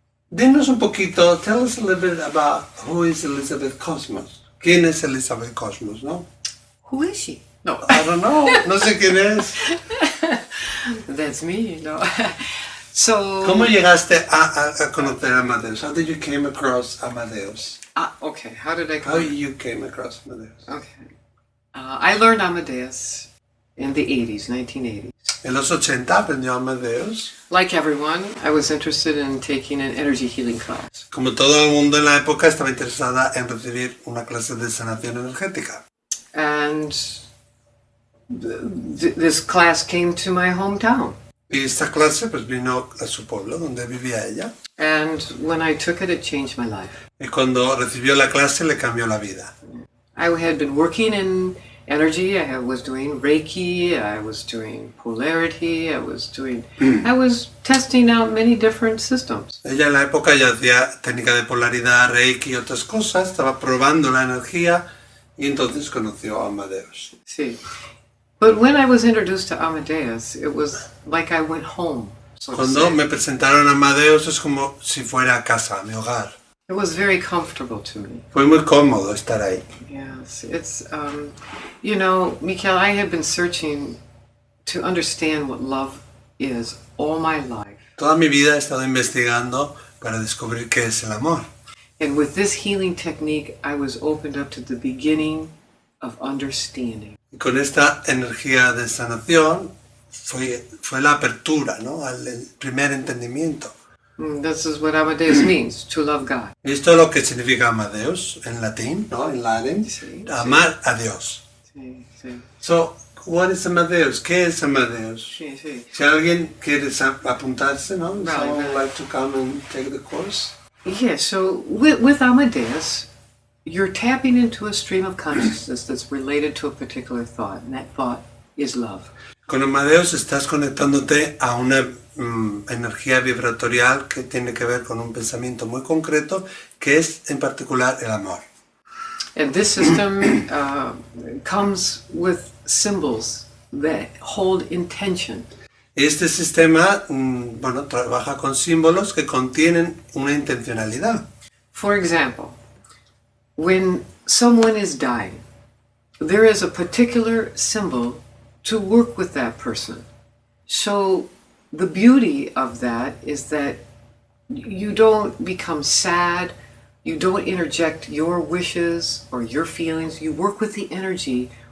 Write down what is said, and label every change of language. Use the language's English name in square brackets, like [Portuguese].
[Spanish] Dinos un poquito, [English] tell us a little bit about who is Elizabeth Cosmos. [Spanish] ¿Quién es Elizabeth Cosmos, no? [English] Who is she? No. I don't know, [Spanish] no sé quién es. [English] That's me, no. So. [Spanish] ¿Cómo llegaste a conocer a Amadeus? [English] How did you came across Amadeus? Okay, how did I How you came across Amadeus? Okay. I learned Amadeus in the 80s, 1980s. [Spanish] En los 80 aprendió Amadeus. [English] Like everyone, I was interested in taking an energy healing class. [Spanish] Como todo el mundo en la época estaba interesada en recibir una clase de sanación energética. [English] And this class came to my hometown. [Spanish] Y esta clase pues vino a su pueblo, donde vivía ella. [English] And when I took it, it changed my life. [Spanish] Y cuando recibió la clase le cambió la vida. [English] I had been working in energy. I was doing Reiki. I was doing polarity. I was testing out many different systems. [Spanish] Ella en la época ya hacía técnica de polaridad, Reiki y otras cosas. Estaba probando la energía y entonces conoció a Amadeus. Sí. [English] But when I was introduced to Amadeus, it was like I went home. So [Spanish] Cuando me presentaron a Amadeus es como si fuera a casa, a mi hogar. [English] It was very comfortable to me. [Spanish] Fue muy cómodo estar ahí. [English] Yes, it's, you know, MIkel, I have been searching to understand what love is all my life. [Spanish] Toda mi vida he estado investigando para descubrir qué es el amor. [English] And with this healing technique, I was opened up to the beginning of understanding. [Spanish] Y con esta energía de sanación fue la apertura, ¿no? Al primer entendimiento. This is what Amadeus means, to love God. Y esto es lo que significa Amadeus en latín, ¿no? En latín, Sí, amar a Dios. Sí, sí. [English] So, what is Amadeus? [Spanish] ¿Qué es Amadeus? Sí, sí. Si alguien quiere apuntarse, ¿no? [English] Right, Someone would right. like to come and take the course. Yeah, so with Amadeus, you're tapping into a stream of consciousness that's related to a particular thought, and that thought is love. [Spanish] Con Amadeus estás conectándote a una energía vibratorial que tiene que ver con un pensamiento muy concreto, que es en particular el amor. [English] And this system comes with symbols that hold intention. [Spanish] Este sistema, bueno, trabaja con símbolos que contienen una intencionalidad. [English] For example, when someone is dying, there is a particular symbol to work with that person. So the beauty of that is that you don't become sad, you don't interject your wishes or your feelings, you work with the energy.